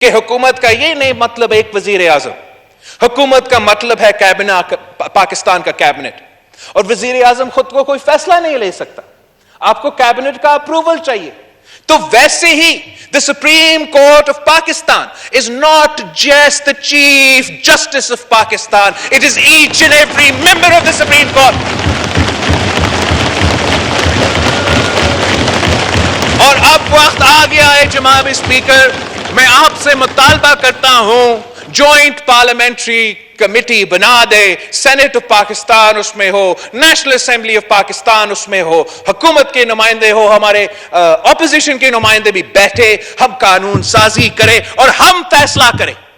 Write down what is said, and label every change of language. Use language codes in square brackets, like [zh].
[ur] کہ حکومت کا یہ نہیں مطلب ایک وزیر اعظم، حکومت کا مطلب ہے کابینہ، پاکستان کا کابینٹ، اور وزیر اعظم خود کو کوئی فیصلہ نہیں لے سکتا، آپ کو کابینٹ کا اپروول چاہیے. تو ویسے ہی [en] the Supreme Court of Pakistan is not just the Chief Justice of Pakistan, it is each and every member of the Supreme Court. [ur] اور اب وقت آ گیا ہے جناب اسپیکر، میں آپ سے مطالبہ کرتا ہوں جوائنٹ پارلیمنٹری کمیٹی بنا دے، سینٹ آف پاکستان اس میں ہو، نیشنل اسمبلی آف پاکستان اس میں ہو، حکومت کے نمائندے ہو، ہمارے اپوزیشن کے نمائندے بھی بیٹھے، ہم قانون سازی کریں اور ہم فیصلہ کریں.